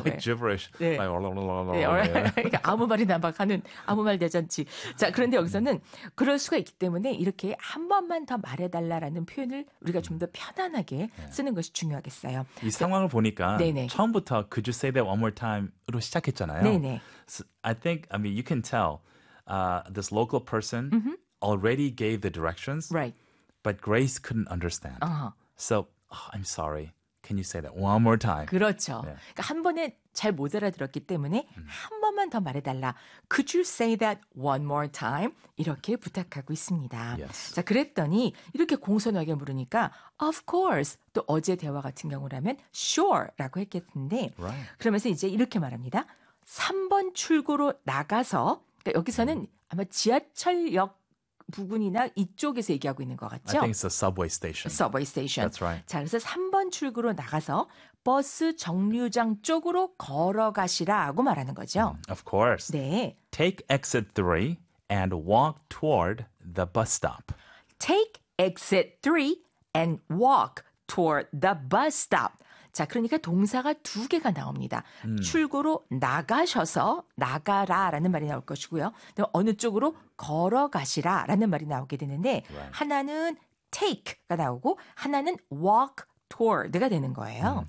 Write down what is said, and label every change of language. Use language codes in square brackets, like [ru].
[en] Like gibberish. [ko] 네. [en] Like, [ko] 네. 그러니까 아무 말이나 막 하는 아무 말 대잔치. 자, 그런데 여기서는 그럴 수가 있기 때문에 이렇게 한 번만 더 말해달라라는 표현을 우리가 좀 더 편안하게 쓰는 것이 중요하겠어요. 이 그래서, 상황을 보니까 네네. 처음부터 [en] Could you say that one more time? [ko] 으로 시작했잖아요. 네네. [en] I think, I mean, you can tell this local person already gave the directions, right? But Grace couldn't understand. So, I'm sorry. Can you say that one more time? [ko] 그렇죠. [en] Yeah. [ko] 그러니까 한 번에 잘 못 알아들었기 때문에 한 번만 더 말해달라. [en] Could you say that one more time? [ko] 이렇게 부탁하고 있습니다. [en] Yes. [ko] 자, 그랬더니 이렇게 공손하게 물으니까 [en] Of course. [ko] 또 어제 대화 같은 경우라면 [en] Sure. [ko] 라고 했겠는데 [en] right. [ko] 그러면서 이제 이렇게 말합니다. 3번 출구로 나가서, 그러니까 여기서는 아마 지하철역 부근이나 이쪽에서 얘기하고 있는 것 같죠? [en] I think it's a subway station. Subway station. That's right. [ko] 자, 그래서 3번 출구로 나가서 버스 정류장 쪽으로 걸어가시라고 말하는 거죠. [en] Of course. [ko] 네. [en] Take exit 3 and walk toward the bus stop. Take exit 3 and walk toward the bus stop. [ko] 자, 그러니까 동사가 두 개가 나옵니다. 출구로 나가셔서 나가라라는 말이 나올 것이고요. 또 어느 쪽으로 걸어가시라라는 말이 나오게 되는데 [en] right. [ko] 하나는 take가 나오고 하나는 walk toward가 되는 거예요.